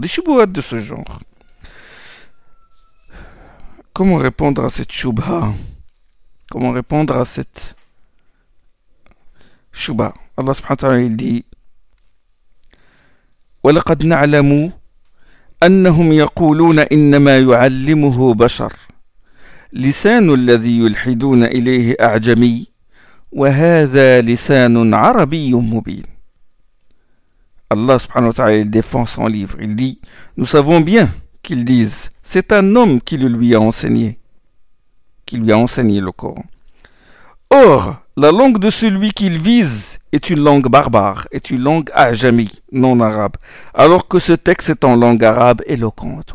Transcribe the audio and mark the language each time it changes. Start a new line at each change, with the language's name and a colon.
French: Des choubouhats de ce genre. Comment répondre à cette chouba? Comment répondre à cette chouba?
Arabic: Allah subhanahu wa ta'ala, il dit: ولقد نعلم أنهم يقولون إنما يعلمه بشر لسان الذي يلحدون إليه أعجمي وهذا لسان عربي مبين.
French: Allah subhanahu wa ta'ala défend son livre. Il dit, nous savons bien qu'ils disent, c'est un homme qui le lui a enseigné, qui lui a enseigné le Coran. Or, la langue de celui qu'il vise est une langue barbare, est une langue ajami, non arabe, alors que ce texte est en langue arabe éloquente.